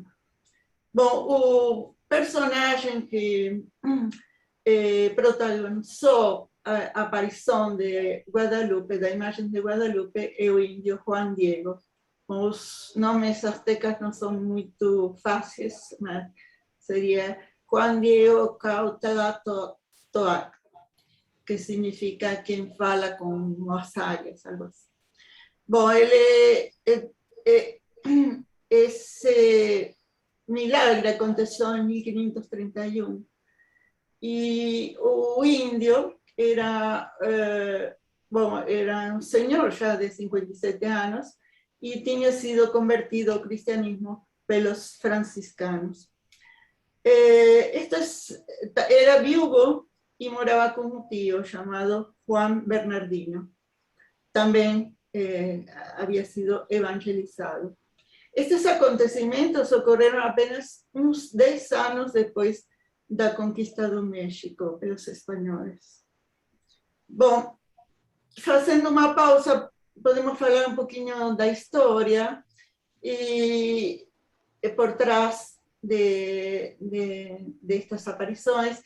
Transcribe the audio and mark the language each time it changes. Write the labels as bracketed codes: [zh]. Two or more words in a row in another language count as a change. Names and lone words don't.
[pt] Bom, o personagem que protagonizou a aparição de Guadalupe, da imagem de Guadalupe, é o índio Juan Diego. Os nomes aztecas não são muito fáceis, mas seria Juan Diego Cuauhtémoc. que significa quien fala con as águias, [es] algo así. [pt] Bom, esse milagre aconteceu em 1531 e o índio era, era um senhor já de 57 anos e tinha sido convertido ao cristianismo pelos franciscanos. [es] Era viúvo y moraba con un tío llamado Juan Bernardino. También había sido evangelizado. Estos acontecimientos ocurrieron apenas [pt] uns 10 anos depois da conquista do México pelos espanhóis. Bom, fazendo uma pausa, podemos falar um pouquinho da história e por trás de estas aparições.